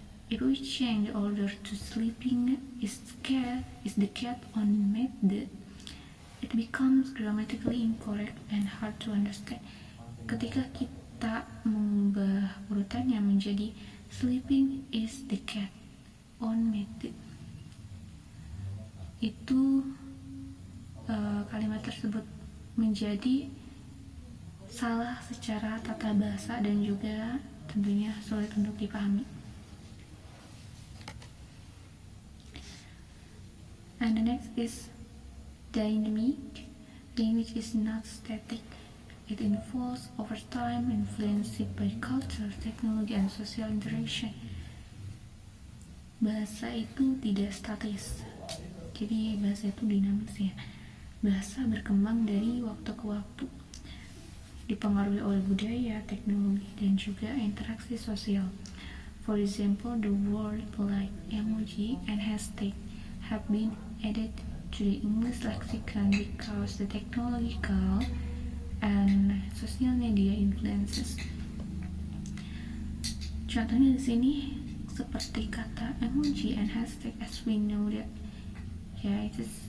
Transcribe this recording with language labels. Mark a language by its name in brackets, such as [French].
[English] If we change the order to sleeping is the cat on mat, it becomes grammatically incorrect and hard to understand. [Indonesian] Ketika kita mengubah urutannya menjadi [English] sleeping is the cat on mat, [Indonesian] itu kalimat tersebut menjadi salah secara tata bahasa dan juga tentunya sulit untuk dipahami. [English] And the next is dynamic. Language is not static. It evolves over time, influenced by culture, technology, and social interaction. [Indonesian] bahasa itu tidak statis, jadi bahasa itu dinamis ya. Bahasa berkembang dari waktu ke waktu, dipengaruhi oleh budaya, teknologi, dan juga interaksi sosial. [English] For example, the word like emoji and hashtag have been added to the English lexicon because the technological and social media influences. [Indonesian] Contohnya di sini seperti kata emoji and hashtag, [English] as we know that [Indonesian] itu